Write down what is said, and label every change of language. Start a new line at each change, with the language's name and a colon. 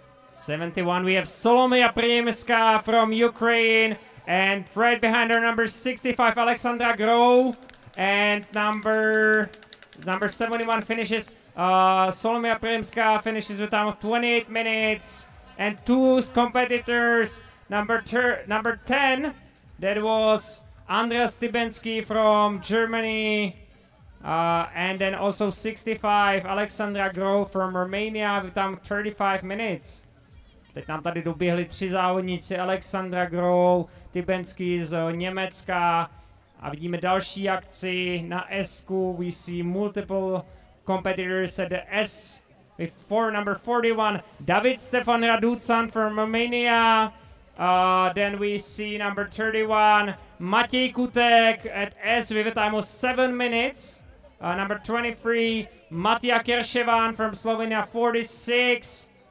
English: 71, we have Solomia Priemska from Ukraine, and right behind her number 65, Alexandra Groh, and number 71 finishes, Solomia Priemska finishes with a time of 28 minutes, and 2 competitors. Number 10, that was Andreas Stibensky from Germany, and then also 65, Alexandra Groh from Romania with time 35 minutes.
Czech: Teď nám tady doběhli 3 závodníci, Alexandra Groh, Stibensky z Německa, a vidíme další akci na S-ku.
English: We see multiple competitors at the S with number 41, David Stefan Raducan from Romania. Then we see number 31, Matěj Kutek at S with a time of 7 minutes. Number 23, Matija Kerševan from Slovenia, 46.